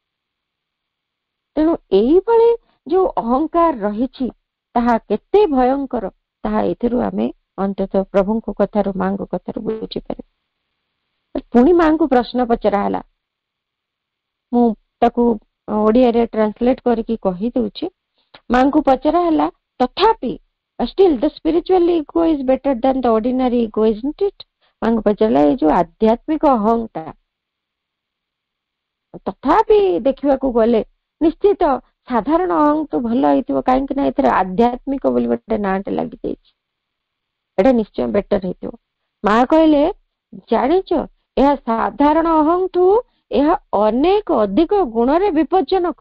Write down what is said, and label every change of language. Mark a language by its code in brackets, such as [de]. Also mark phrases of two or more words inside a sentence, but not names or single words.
[or] ତେଣୁ ଏଇଭଳି ଯୋଉ ଅହଙ୍କାର ରହିଛି ତାହା କେତେ ଭୟଙ୍କର, ତାହା ଏଥିରୁ ଆମେ ଅନ୍ତତଃ ପ୍ରଭୁଙ୍କ କଥାରୁ, ମାଙ୍କ କଥାରୁ ବୁଝିପାରିବା। ପୁଣି ମାଙ୍କୁ ପ୍ରଶ୍ନ ପଚରା ହେଲା, ମୁଁ ତାକୁ ଓଡିଆରେ ଟ୍ରାନ୍ସଲେଟ କରିକି କହିଦଉଛି। ମାଙ୍କୁ ପଚରା ହେଲା, ତଥାପି [en] still the spiritual ego is better than the ordinary ego, isn't it? [or] ମାଙ୍କୁ ପଚାରିଲା, ଏଇ ଯୋଉ ଆଧ୍ୟାତ୍ମିକ ଅହଂଟା ତଥାପି ଦେଖିବାକୁ ଗଲେ ନିଶ୍ଚିତ ସାଧାରଣ ଅହଂ ତ ଭଲ ହେଇଥିବ, କାହିଁକି ନା ଏଥିରେ ଆଧ୍ୟାତ୍ମିକ ବୋଲି ଗୋଟେ ନାଁଟେ ଲାଗିଯାଇଛି, ଏଇଟା ନିଶ୍ଚୟ ବେଟର ହେଇଥିବ। ମା କହିଲେ, ଜାଣିଛ ଏହା ସାଧାରଣ ଅହଂଠୁ ଏହା ଅନେକ ଅଧିକ ଗୁଣରେ ବିପଜ୍ଜନକ।